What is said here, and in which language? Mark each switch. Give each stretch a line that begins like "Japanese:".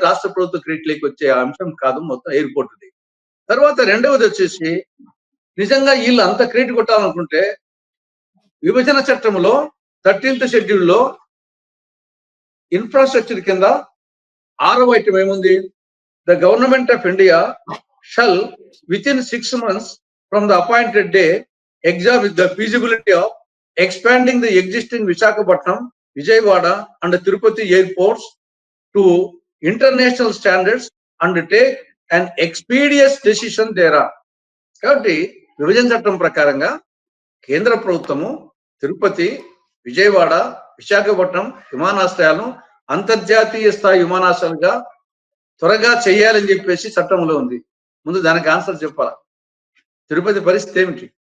Telugu: రాష్ట్ర ప్రభుత్వం క్రెడిట్ లేకి వచ్చే అంశం కాదు మొత్తం ఎయిర్‌పోర్ట్‌ది. తర్వాత రెండవది వచ్చేసి నిజంగా వీళ్ళు అంత క్రెడిట్ కొట్టాలనుకుంటే విభజన చట్టంలో 13th షెడ్యూల్‌లో ఇన్ఫ్రాస్ట్రక్చర్ కింద 6వ ఐటమ్ ఏముంది?
English: The government of India shall within 6 months from the appointed day examine the feasibility of expanding the existing Visakhapatnam, Vijayawada and Tirupati airports to international standards and take an expeditious decision thereon.
Telugu: కాబట్టి విభజన చట్టం ప్రకారంగా కేంద్ర ప్రభుత్వము తిరుపతి, విజయవాడ, విశాఖపట్నం విమానాశ్రయాలను అంతర్జాతీయ స్థాయి విమానాశ్రయాలుగా త్వరగా చేయాలని చెప్పేసి చట్టంలో ఉంది. ముందు దానికి ఆన్సర్ చెప్పాలా? తిరుపతి పరిస్థితి ఏమిటి?